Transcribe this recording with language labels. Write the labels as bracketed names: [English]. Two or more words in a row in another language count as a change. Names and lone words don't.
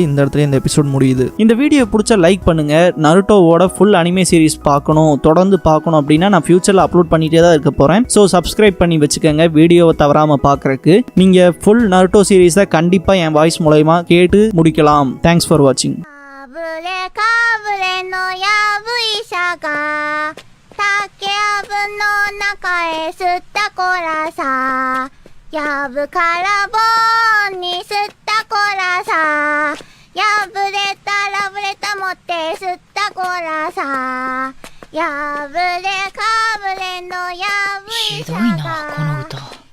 [Tamil] இந்த இடத்துல இந்த எபிசோட் முடியுது. இந்த வீடியோ பிடிச்சா லைக் பண்ணுங்கள். நருட்டோவோட [English] full anime series [Tamil] பார்க்கணும், தொடர்ந்து பார்க்கணும் அப்படின்னா நான் ஃபியூச்சரில் அப்லோட் பண்ணிகிட்டே தான் இருக்க போகிறேன். ஸோ சப்ஸ்கிரைப் பண்ணி வச்சுக்கோங்க வீடியோவை தவறாமல் பார்க்குறக்கு. நீங்கள் ஃபுல் நருட்டோ சீரீஸை கண்டிப்பாக என் வாய்ஸ் மூலமா கேட்டு முடிக்கலாம். [English] thanks for watching. [Japanese] やぶからぼんに吸ったこらさ、やぶれたらぶれた持って吸ったこらさ、やぶれかぶれのやぶいさがひどいなこの歌。